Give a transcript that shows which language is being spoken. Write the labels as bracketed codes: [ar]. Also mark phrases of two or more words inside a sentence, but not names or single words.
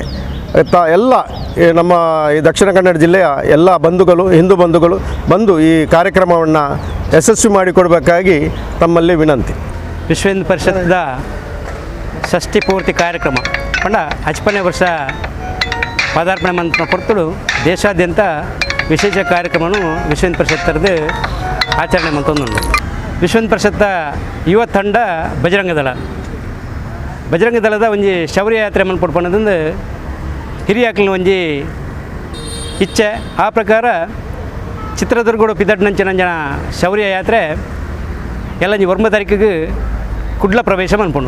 [kn] ಎಲ್ಲ ನಮ್ಮ ಈ ದಕ್ಷಿಣ ಕನ್ನಡ ಜಿಲ್ಲೆಯ ಎಲ್ಲ ಬಂಧುಗಳು, ಹಿಂದೂ ಬಂಧುಗಳು ಬಂದು ಈ ಕಾರ್ಯಕ್ರಮವನ್ನು ಯಶಸ್ವಿ ಮಾಡಿಕೊಡಬೇಕಾಗಿ ತಮ್ಮಲ್ಲಿ ವಿನಂತಿ. [tcy] ವಿಶ್ವ ಹಿಂದೂ ಪರಿಷತ್ದ ಷಷ್ಠಿ ಪೂರ್ತಿ ಕಾರ್ಯಕ್ರಮ ಪಂಡ 55ನೇ ವರ್ಷ ಪದಾರ್ಪಣೆ ಮಂತ್ರ ಕೊಡ್ತಳು ದೇಶಾದ್ಯಂತ ವಿಶೇಷ ಕಾರ್ಯಕ್ರಮವನ್ನು ವಿಶ್ವ ಹಿಂದೂ ಪರಿಷತ್ ಥರದ್ದು ಆಚರಣೆ ಮಂತೊಂದುಂಡು. ವಿಶ್ವ ಹಿಂದೂ ಪರಿಷತ್ತ ಯುವ ತಂಡ ಬಜರಂಗ ದಳದ ಒಂಜಿ ಶೌರ್ಯ ಯಾತ್ರೆ ಮನ್ಪಡ್ಪಣ್ಣದಿಂದ ಹಿರಿಯಾಕ್ಲಿನ ಒಂಜಿ ಇಚ್ಛೆ. ಆ ಪ್ರಕಾರ ಚಿತ್ರದುರ್ಗಡು ಪಿದಡ್ನಂಚಿನ ಶೌರ್ಯ ಯಾತ್ರೆ ಎಲ್ಲಂಜಿ 1 ತಾರೀಕಿಗೆ ಕುಡ್ಲ ಪ್ರವೇಶ ಮನ್ಪುಂಡು.